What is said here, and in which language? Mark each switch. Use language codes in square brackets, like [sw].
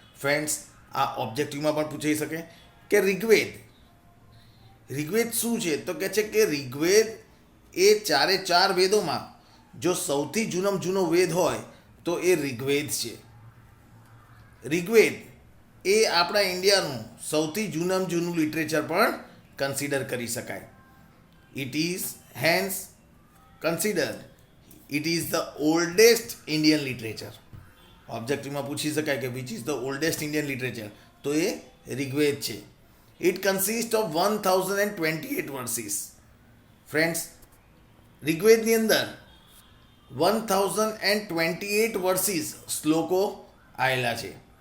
[gu] Friends, આ ઓબ્જેક્ટિવમાં પણ પૂછાઈ શકે કે ઋગ્વેદ શું છે, તો કહે છે કે ઋગ્વેદ એ 4 વેદોમાં જો સૌથી જૂનામાં જૂનો વેદ હોય તો એ ઋગ્વેદ છે. ઋગ્વેદ એ આપણા ઇન્ડિયાનું સૌથી જૂનામાં જૂનું લિટરેચર પણ કન્સિડર કરી શકાય. [en] It is considered, it is the oldest Indian literature. [gu] ઓબ્જેક્ટિવમાં પૂછી શકાય કે [en] which is the oldest Indian literature, [gu] તો એ ઋગ્વેદ છે. [en] It consist of 1028 verses. [gu] Friends, ઋગ્વેદની અંદર 1028 વર્સિસ શ્લોકો આવેલા છે.